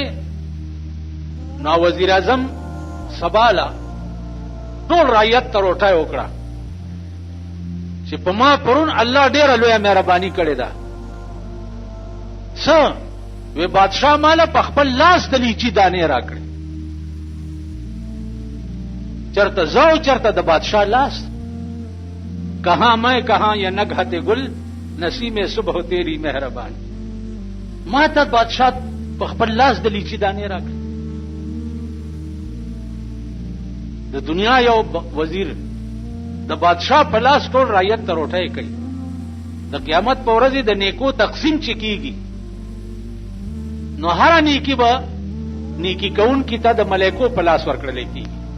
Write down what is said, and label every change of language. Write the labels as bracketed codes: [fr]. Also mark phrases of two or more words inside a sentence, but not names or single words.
[ps] نو وزیر اعظم سباله ټول رعیت ته روټۍ وکړه چې په ما پرون الله ډېره لویه مهرباني کړې ده. څه وی بادشاہ مالا په خپل لاس د لیچي دانې راکړي. چرته زو چرته د بادشاہ لاس. [ur] کہاں میں کہاں یہ نگہت گل نسیم صبح تیری مہربانی. [ps] ما ته بادشاہ په خپل لاس د لیچي دانې راکړي. د دنیا یو وزیر د بادشاہ په لاس ټول رعیت ته روټۍ کوي. د قیامت په ورځ د نیکو تقسیم چې کیږي نو هر نیکی به نیکی کون کی ته د ملائکو په لاس ورکړل کیږي.